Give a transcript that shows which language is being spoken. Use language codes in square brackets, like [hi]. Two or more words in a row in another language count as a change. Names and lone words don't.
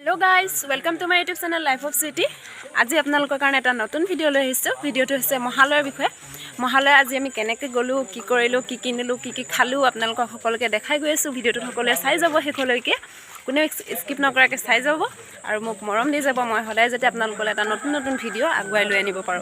[en] hello guys welcome to my YouTube channel Life of City. [as] आज आपनलोকৰ কাৰণে এটা নতুন ভিডিও লৈ আহিছোঁ। ভিডিওটো হৈছে মহালয়াৰ বিষয়ে। মহালয়া আজি আমি কেনেকৈ গ'লো, কি কৰিলো, কি কিনিলো, কি খালো আপোনালোকক সকলোকে দেখাই গৈ আছোঁ। ভিডিওটো সকলোৱে চাই যাব, শেষলৈকে কোনেও স্কিপ নকৰাকৈ চাই যাব আৰু মোক মৰম দি যাব। মই সদায় যাতে আপোনালোকলৈ এটা নতুন ভিডিও আগুৱাই লৈ আনিব পাৰোঁ।